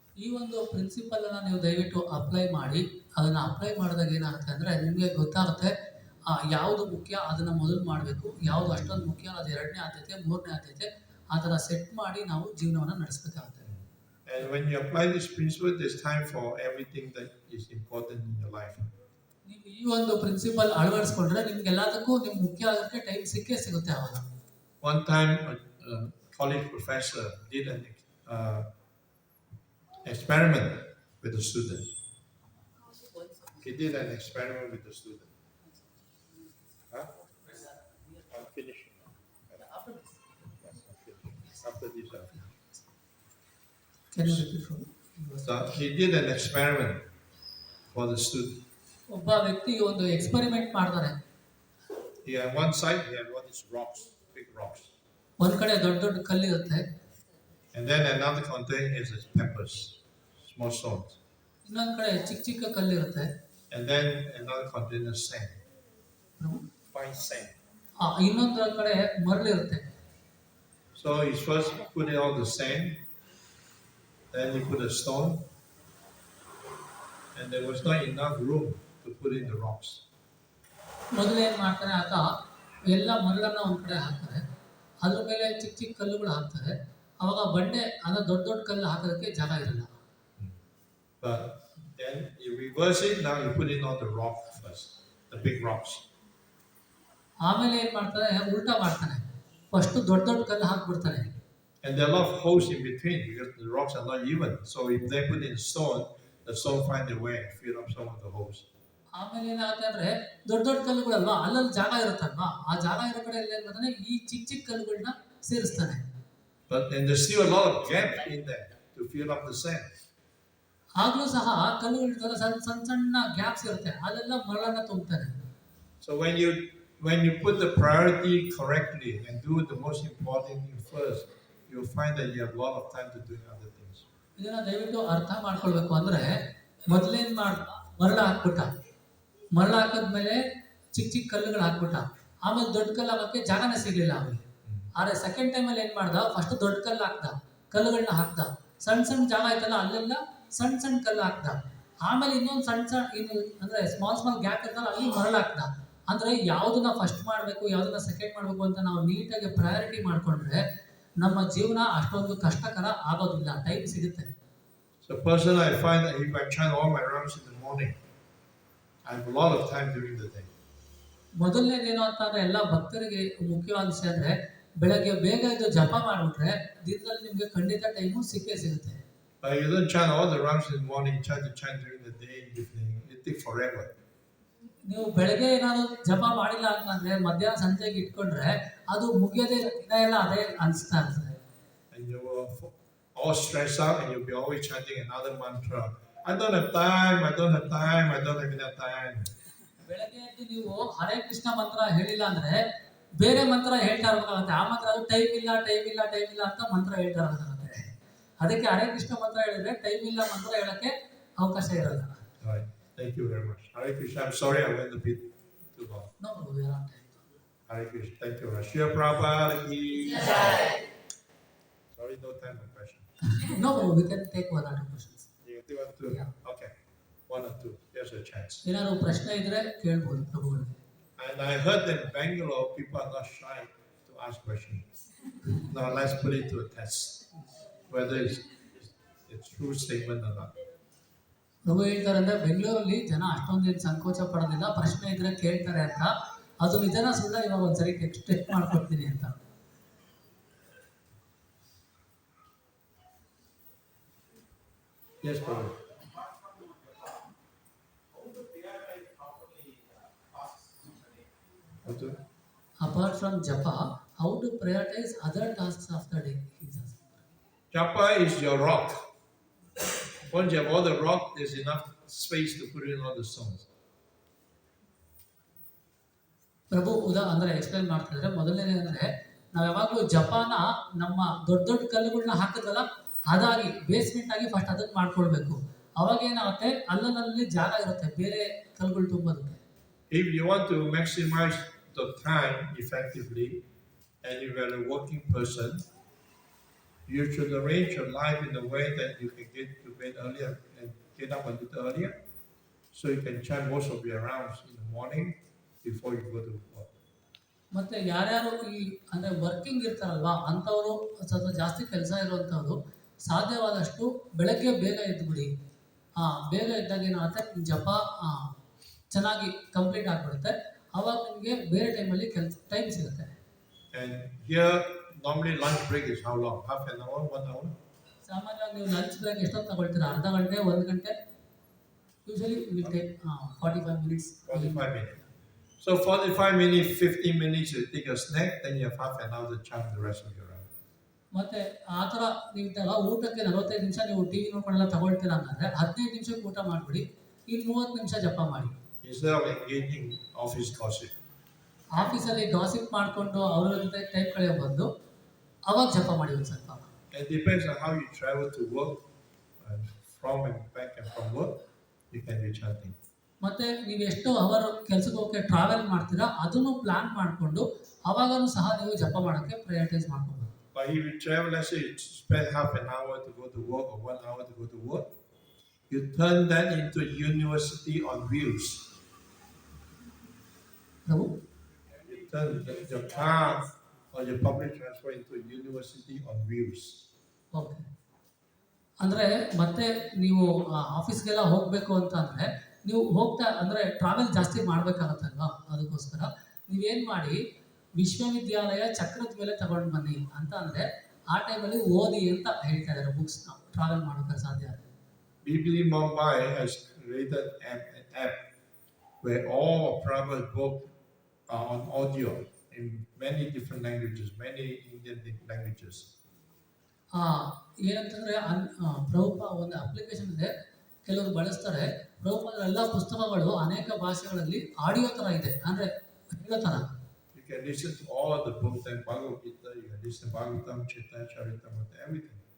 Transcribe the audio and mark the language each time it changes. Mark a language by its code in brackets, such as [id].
[kn] ಈ ಒಂದು ಪ್ರಿನ್ಸಿಪಲ್ ಅನ್ನ ನೀವು ದಯವಿಟ್ಟು ಅಪ್ಲೈ ಮಾಡಿ. ಅದನ್ನ ಅಪ್ಲೈ ಮಾಡಿದಾಗ ಏನಾಗುತ್ತೆ ಅಂದ್ರೆ ನಿಮಗೆ ಗೊತ್ತಾಗುತ್ತೆ ಯಾವುದು ಮುಖ್ಯ ಅದನ್ನ ಮೊದಲು ಮಾಡಬೇಕು, ಯಾವುದು ಅಷ್ಟೊಂದು ಮುಖ್ಯ ಅದು 2ನೇ ಆದ್ಯತೆ, 3ನೇ ಆದ್ಯತೆ, ಆ ಥರ ಸೆಟ್ ಮಾಡಿ ನಾವು ಜೀವನವನ್ನು ನಡೆಸಬೇಕಾಗುತ್ತೆ. [en] And when you apply this principle, there's time for everything that is important in your life. [kn] ನೀವು ಈ ಒಂದು ಪ್ರಿನ್ಸಿಪಲ್ ಅಳವಡಿಸ್ಕೊಂಡ್ರೆ ನಿಮ್ಗೆ ಎಲ್ಲದಕ್ಕೂ ನಿಮ್ಗೆ ಮುಖ್ಯ ಆಗೋಕ್ಕೆ ಟೈಮ್ ಸಿಗುತ್ತೆ ಆವಾಗ. [en] One time a college professor did an experiment with a student. He did an experiment with the student. Huh? I'm finishing. After this. Yes, I'm finishing. After this, I'm finishing. Can you repeat from? So he did an experiment for the student. [kn] ಒಬ್ಬ ವ್ಯಕ್ತಿ ಒಂದು experiment ಮಾಡ್ತಾರೆ. [en] He on one side he had all these rocks, big rocks. [kn] ಒಂದ್ ಕಡೆ ದೊಡ್ಡ ಕಲ್ಲಿರುತ್ತೆ. [en] And then another container is peppers, small stones. [kn] ಇನ್ನೊಂದ್ ಕಡೆ ಚಿಕ್ಕ ಕಲ್ಲಿರುತ್ತೆ. [en] And then another container sand, fine sand. [kn] ಇನ್ನೊಂದ್ರ ಕಡೆ ಮರಳಿರುತ್ತೆ. [en] So he first put in all the sand, then he put a stone, and there was not enough room to put in the rocks. [kn] ಮೊದಲು ಏನು ಮಾಡ್ತಾನೆ ಆತ ಎಲ್ಲ ಮರಳನ್ನು ಒಂದು ಕಡೆ ಹಾಕ್ತಾರೆ, ಅದ್ರ ಮೇಲೆ ಚಿಕ್ಕ ಚಿಕ್ಕ ಕಲ್ಲುಗಳು ಹಾಕ್ತಾರೆ. ಅವಾಗ ಬಂಡೆ ಅಂದರೆ ದೊಡ್ಡ ದೊಡ್ಡ ಕಲ್ಲು ಹಾಕೋದಕ್ಕೆ ಜಾಗ ಇರಲ್ಲ. [en] But then you reverse it, now you put in all the rock first, the big rocks. [kn] ಆಮೇಲೆ ಏನು ಮಾಡ್ತಾರೆ, ಉಲ್ಟಾ ಮಾಡ್ತಾನೆ, ಫಸ್ಟು ದೊಡ್ಡ ದೊಡ್ಡ ಕಲ್ಲು ಹಾಕ್ಬಿಡ್ತಾನೆ. [en] And there are a lot of holes in between because the rocks are not even. So if they put in stone, the stone find a way and fill up some of the holes. [kn] ಆಮೇಲೆ ಏನಾಗುತ್ತೆ ಅಂದರೆ ದೊಡ್ಡ ದೊಡ್ಡ ಕಲ್ಲುಗಳಲ್ವಾ, ಅಲ್ಲಲ್ಲಿ ಜಾಗ ಇರುತ್ತಲ್ವಾ, ಆ ಜಾಗ ಇರೋ ಕಡೆ ಏನು ಮಾಡ್ತಾನೆ, ಈ ಚಿಕ್ಕ ಚಿಕ್ಕ ಕಲ್ಲುಗಳನ್ನ ಸೇರಿಸ್ತಾನೆ. [en] But then there's still a lot of gap in there to fill up the sand. [kn] ಆಗಲೂ ಸಹ ಕಲ್ಲುಗಳಿರ್ತಲ್ಲ, ಸಣ್ಣ ಸಣ್ಣ ಸಣ್ಣ ಗ್ಯಾಪ್ಸ್ ಇರುತ್ತೆ, ಅಲ್ಲೆಲ್ಲ ಮರಳನ್ನ ತುಂಬ್ತಾನೆ. [en] So when you put the priority correctly and do the most important thing first, you'll find that you have a lot of time to doing other things. [kn] ಇದನ್ನ ದಯವಿಟ್ಟು ಅರ್ಥ ಮಾಡ್ಕೊಳ್ಬೇಕು. ಅಂದರೆ ಮೊದಲೇನು ಮರಳು ಹಾಕ್ಬಿಟ್ಟ, ಮರಳು ಹಾಕಿದ್ಮೇಲೆ ಚಿಕ್ಕ ಚಿಕ್ಕ ಕಲ್ಲುಗಳು ಹಾಕ್ಬಿಟ್ಟ, ಆಮೇಲೆ ದೊಡ್ಡ ಕಲ್ಲು ಹಾಕೋಕ್ಕೆ ಜಾಗನೇ ಸಿಗಲಿಲ್ಲ ಅವನಿಗೆ. ಆದರೆ ಸೆಕೆಂಡ್ ಟೈಮಲ್ಲಿ ಏನು ಮಾಡ್ದ, ಫಸ್ಟ್ ದೊಡ್ಡ ಕಲ್ಲು ಹಾಕ್ದ, ಕಲ್ಲುಗಳನ್ನ ಹಾಕ್ದ, ಸಣ್ಣ ಸಣ್ಣ ಜಾಗ ಆಯ್ತಲ್ಲ ಅಲ್ಲೆಲ್ಲ ಸಣ್ಣ ಸಣ್ಣ ಕಲ್ಲು ಹಾಕ್ದ, ಆಮೇಲೆ ಇನ್ನೊಂದು ಸಣ್ಣ ಸಣ್ಣ ಇನ್ನು ಅಂದರೆ [en] small gap [kn] ಇರ್ತಲ್ಲ ಅಲ್ಲಿ ಮರಳು ಹಾಕ್ದ. ಅಂದರೆ ಯಾವುದನ್ನ ಫಸ್ಟ್ ಮಾಡಬೇಕು, ಯಾವುದನ್ನ ಸೆಕೆಂಡ್ ಮಾಡಬೇಕು ಅಂತ ನಾವು ನೀಟಾಗಿ ಪ್ರಯಾರಿಟಿ ಮಾಡಿಕೊಂಡ್ರೆ ನಮ್ಮ ಜೀವನ ಅಷ್ಟೊಂದು ಕಷ್ಟಕರ ಆಗೋದಿಲ್ಲ, ಟೈಮ್ ಸಿಗುತ್ತೆ. [en] So personally, I find that if I chant all my rounds in the morning, I have a lot of time during the day. [kn] ಮೊದಲನೇದೇನು ಅಂತಂದ್ರೆ ಎಲ್ಲ ಭಕ್ತರಿಗೆ ಮುಖ್ಯವಾದ ವಿಷಯ ಅಂದರೆ ಬೆಳಗ್ಗೆ ಬೇಗ ಎದ್ದು ಜಪ ಮಾಡಿಬಿಟ್ರೆ ದಿನದಲ್ಲಿ ನಿಮಗೆ ಖಂಡಿತ ಟೈಮು ಸಿಕ್ಕೇ ಸಿಗುತ್ತೆ. [en] But you don't chant all the rounds in the morning, try to chant during the day, evening, it takes forever. [kn] ನೀವು ಬೆಳಗ್ಗೆ ಏನಾದ್ರು ಜಪ ಮಾಡಿಲ್ಲ ಅಂತಂದ್ರೆ ಮಧ್ಯಾಹ್ನ ಸಂಜೆಗೆ ಇಟ್ಕೊಂಡ್ರೆ ಅದು ಮುಗಿಯೋದೇ ದಿನ ಎಲ್ಲ ಅದೇ ಅನಿಸ್ತಾ ಇರ್ತದೆ. [en] And you will all stressed out and you'll be always chanting another mantra. I don't have time, I don't have time, I don't have enough time. [kn] ಬೆಳಗ್ಗೆ ಎದ್ದು ನೀವು ಹರೇ ಕೃಷ್ಣ ಮಂತ್ರ ಹೇಳಿಲ್ಲ ಅಂದ್ರೆ ಬೇರೆ ಮಂತ್ರ ಹೇಳ್ತಾ ಇರ್ಬೇಕಾಗುತ್ತೆ. ಆ ಮಂತ್ರ ಅದು ಟೈಮ್ ಇಲ್ಲ ಟೈಮ್ ಇಲ್ಲ ಟೈಮ್ ಇಲ್ಲ ಅಂತ ಮಂತ್ರ ಹೇಳ್ತಾ ಇರಬೇಕಾಗುತ್ತೆ. ಅದಕ್ಕೆ ಹರೇ ಕೃಷ್ಣ ಮಂತ್ರ ಹೇಳಿದ್ರೆ ಟೈಮ್ ಇಲ್ಲ ಮಂತ್ರ ಹೇಳಕ್ಕೆ ಅವಕಾಶ ಇರಲ್ಲ. [en] Right. Thank you very much. Hare Krishna. I'm sorry I went a bit too long. No, we are on time. Hare Krishna. Thank you. Ciranjiva Prabhu ki jai. Sorry, no time for question. No, we can take one or two questions. You do want to? Yeah. Okay. One or two. Here's a chance. [kn] ಏನಾದ್ರು ಪ್ರಶ್ನೆ ಇದ್ರೆ ಕೇಳ್ಬೋದು ಪ್ರಭುಗಳಿಗೆ. [en] And I heard that in Bangalore people are not shy to ask questions. Now let's put it to a test, whether it's true statement or not. [kn] ಪ್ರಭು ಹೇಳ್ತಾರೆ ಅಂದ್ರೆ ಬೆಂಗಳೂರಲ್ಲಿ ಜನ ಅಷ್ಟೊಂದೇನು ಸಂಕೋಚ ಪಡೋದಿಲ್ಲ, ಪ್ರಶ್ನೆ ಇದ್ರೆ ಕೇಳ್ತಾರೆ ಅಂತ. ಅದು ನಿಜನ ಸುಳ್ಳ ಇವಾಗ ಒಂದ್ಸರಿ ಟೆಸ್ಟ್ ಮಾಡ್ಕೊಡ್ತೀನಿ ಅಂತ. [en] Yes, Prabhu. Apart from japa, how to prioritize other tasks of the day? Japa is your rock. Once you have all the rock, there's enough space to put in all the stones. [kn] ಪ್ರಭು ಅಂದ್ರೆ explain ಮಾಡ್ತಿದ್ರೆ ಮೊದಲನೇ ಅಂದ್ರೆ ನಾವು ಯಾವಾಗಲೂ ಜಪಾನ ನಮ್ಮ ದೊಡ್ಡ ದೊಡ್ಡ ಕಲ್ಲುಗಳನ್ನ ಹಾಕಿದ್ವಲ್ಲ ಅದಾಗಿ ಬೇಸ್ಮೆಂಟ್ ಆಗಿ ಫಸ್ಟ್ ಅದನ್ನ ಮಾಡ್ಕೊಳ್ಬೇಕು. ಅವಾಗ ಏನಾಗುತ್ತೆ, ಅಲ್ಲಲ್ಲಿ ಜಾಗ ಇರುತ್ತೆ ಬೇರೆ ಕಲ್ಲುಗಳು ತುಂಬೋದಕ್ಕೆ. [en] If you want to maximize the time effectively and you are a working person, you should arrange your life in a way that you can get to bed earlier and get up a little earlier, so you can chant most of your rounds in the morning before you go to work. [kn] ಮತ್ತೆ ಯಾರ್ಯಾರು ಈ ಅಂದ್ರೆ working ಇರ್ತಾರಲ್ವಾ ಅಂಥವ್ರು ಸ್ವಲ್ಪ ಜಾಸ್ತಿ ಕೆಲಸ ಇರುವಂಥವ್ರು ಸಾಧ್ಯವಾದಷ್ಟು ಬೆಳಗ್ಗೆ ಬೇಗ ಎದ್ದುಬಿಡಿ. ಬೇಗ ಎದ್ದಾಗ ಏನಾಗುತ್ತೆ, ಜಪ ಚೆನ್ನಾಗಿ ಕಂಪ್ಲೀಟ್ ಆಗಿಬಿಡುತ್ತೆ. ಅವಾಗ ನಿಮಗೆ ಬೇರೆ ಟೈಮಲ್ಲಿ ಟೈಮ್ ಸಿಗುತ್ತೆ. [en] And here normally lunch break is how long? Half an hour, 1 hour? [kn] ಸಾಮಾನ್ಯವಾಗಿ ನೀವು ಲಂಚ್ ಬ್ರೇಕ್ ಎಷ್ಟೊತ್ತು ತಗೊಳ್ತೀರಾ? ಅರ್ಧ ಗಂಟೆ, 1 ಗಂಟೆ? [en] Usually will take 45 minutes. 45 minutes. So 45 minutes, 15 minutes you take a snack, then you have half an hour to chant the rest of your round. [kn] ಮತ್ತೆ ಆ ಥರ ನೀವು ಊಟಕ್ಕೆ 45 ನಿಮಿಷ ನೀವು ಟಿವಿ ನೋಡ್ಕೊಂಡೆಲ್ಲ ತಗೊಳ್ತೀರಾ ಅಂದರೆ 15 ನಿಮಿಷಕ್ಕೆ ಊಟ ಮಾಡಿಬಿಡಿ, ಇನ್ನು 30 ನಿಮಿಷ ಜಪ ಮಾಡಿ. [en] Instead of engaging office gossip. [kn] ಆಫೀಸಲ್ಲಿ ಗಾಸಿಪ್ ಮಾಡಿಕೊಂಡು ಅವರ ಜೊತೆ ಟೈಮ್ ಕಳೆಯೋ ಬಂದು ಅವಾಗ ಜಪ ಮಾಡಿ ಒಂದು ಸ್ವಲ್ಪ. [en] It depends on how you travel to work, and from and back and from work, you can be chanting. [kn] ಮತ್ತೆ ನೀವು ಎಷ್ಟು ಅವರ್ ಕೆಲಸಕ್ಕೆ ಹೋಗಕ್ಕೆ ಟ್ರಾವೆಲ್ ಮಾಡ್ತೀರಾ ಅದನ್ನು ಪ್ಲಾನ್ ಮಾಡಿಕೊಂಡು ಅವಾಗಲೂ ಸಹ ನೀವು ಜಪ ಮಾಡೋಕ್ಕೆ ಪ್ರಯಾರಿಟೈಸ್ ಮಾಡ್ಕೋಬಹುದು. [en] But if you travel, let's say you spend half an hour to go to work or 1 hour to go to work, you turn that into a university on wheels. [kn] Prabhu [en] You turn your car or your public transport into a university on wheels. Okay. [kn] ಅಂದರೆ ಮತ್ತೆ ನೀವು ಆಫೀಸ್ಗೆಲ್ಲ ಹೋಗಬೇಕು ಅಂತ ಅಂದರೆ ನೀವು ಹೋಗ್ತಾ ಅಂದರೆ travel ಜಾಸ್ತಿ ಮಾಡಬೇಕಾಗತ್ತಲ್ವಾ, ಅದಕ್ಕೋಸ್ಕರ ನೀವೇನು ಮಾಡಿ ವಿಶ್ವವಿದ್ಯಾಲಯ ಚಕ್ರದ ಮೇಲೆ ತಗೊಂಡು ಬನ್ನಿ ಅಂತ ಅಂದರೆ ಆ ಟೈಮಲ್ಲಿ ಓದಿ ಅಂತ ಹೇಳ್ತಾ ಇದ್ದಾರೆ ಬುಕ್ಸ್ನ ಟ್ರಾವೆಲ್ ಮಾಡೋಕ್ಕೆ ಸಾಧ್ಯ ಆಗುತ್ತೆ. [en] Bibli Mumbai has created an app where all Prabhu's books are on audio in many different languages, many Indian languages. [kn] ಏನಂತಂದರೆ ಪ್ರಭುಪ ಒಂದು ಅಪ್ಲಿಕೇಶನ್ ಇದೆ, ಕೆಲವರು ಬಳಸ್ತಾರೆ. ಪ್ರಭುಪಾದರ ಎಲ್ಲ ಪುಸ್ತಕಗಳು ಅನೇಕ ಭಾಷೆಗಳಲ್ಲಿ ಆಡಿಯೋ ಥರ ಇದೆ, ಅಂದರೆ ಹೇಳೋ ಥರ. [en] You can listen to all the books and Bhagavad Gita, you can listen to Bhagavatam, Chitta, Charitamrita, everything.